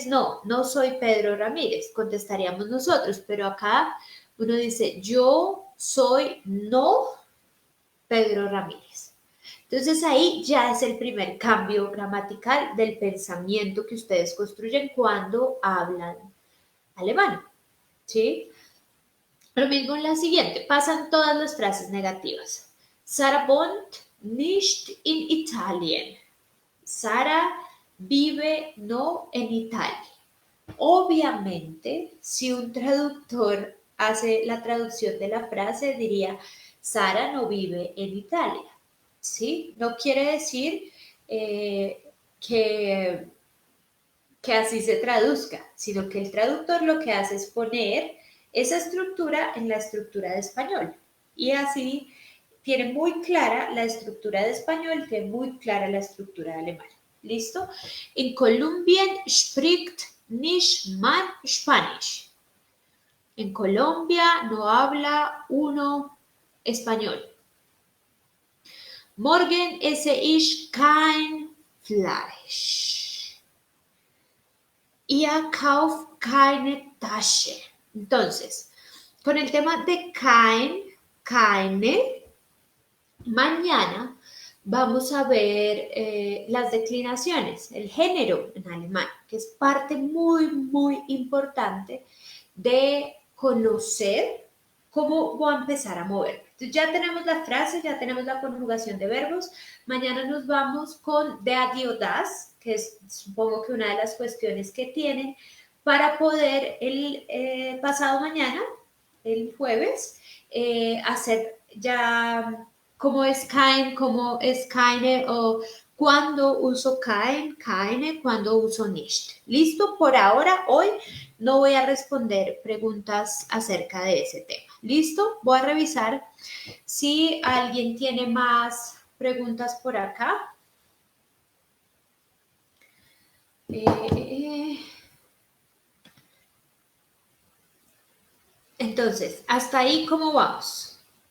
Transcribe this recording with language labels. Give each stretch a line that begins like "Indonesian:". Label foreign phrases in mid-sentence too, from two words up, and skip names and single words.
Spanish: No, no soy Pedro Ramírez, contestaríamos nosotros, pero acá uno dice, yo soy no Pedro Ramírez. Entonces ahí ya es el primer cambio gramatical del pensamiento que ustedes construyen cuando hablan alemán, ¿sí? Lo mismo en la siguiente, pasan todas las frases negativas.
German: Sara wohnt nicht in Italien.
Spanish: Sara vive no en Italia. Obviamente, si un traductor hace la traducción de la frase, diría, Sara no vive en Italia. ¿Sí? No quiere decir que, que así se traduzca, sino que el traductor lo que hace es poner esa estructura en la estructura de español. Y así tiene muy clara la estructura de español, tiene muy clara la estructura de alemán. ¿Listo? En
German: Kolumbien spricht nicht man Spanish.
Spanish: En Colombia no habla uno español.
German: Morgen esse ich kein Fleisch. Ihr kauft keine Tasche.
Spanish: Entonces, con el tema de keine, mañana vamos a ver las declinaciones, el género en alemán, que es parte muy, muy importante de conocer ¿cómo voy a empezar a mover? Entonces ya tenemos la frase, ya tenemos la conjugación de verbos. Mañana nos vamos con de a das, que es supongo que una de las cuestiones que tienen para poder el pasado mañana, el jueves, hacer ya cómo es kein, cómo es keine o cuándo uso
German: kein, keine,
Spanish: cuándo uso nicht. ¿Listo? Por ahora, hoy no voy a responder preguntas acerca de ese tema. ¿Listo? Voy a revisar si alguien tiene más preguntas por acá. Entonces, hasta ahí, ¿cómo vamos?